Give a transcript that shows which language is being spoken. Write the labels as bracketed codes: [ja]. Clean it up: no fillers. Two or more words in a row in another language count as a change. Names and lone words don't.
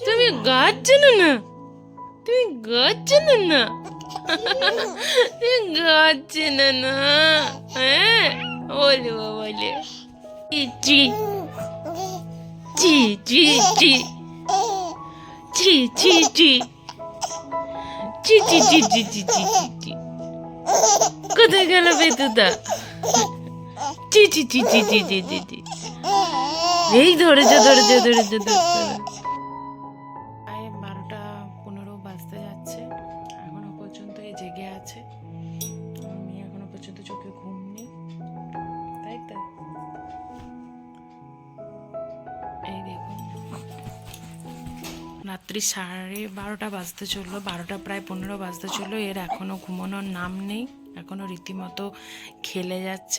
[bn] তুমি গাছ চেনো না, তুমি গাছ চেনো না, তুমি গাছ চেনো না। হ্যাঁ বলে বলে চি চি চি চি চি চি চি চি চি চি চি চি চি চি, কোথায় গেল বেতুদা? চি চি চি চি চি চি চি চি, এই ধরেছে ধরেছে ধরেছে ধরেছে। প্রায় 12:15 বাজতে যাচ্ছে, এখনো পর্যন্ত এই জেগে আছে। আমি এখনো পর্যন্ত চোখে ঘুম নেই, তাই তো। এই দেখুন, রাত্রি 12:30 বাজতে চললো, 12টা প্রায় 15 বাজতে চললো, এর এখনো ঘুমানোর নাম নেই, এখনো রীতিমতো খেলে যাচ্ছে।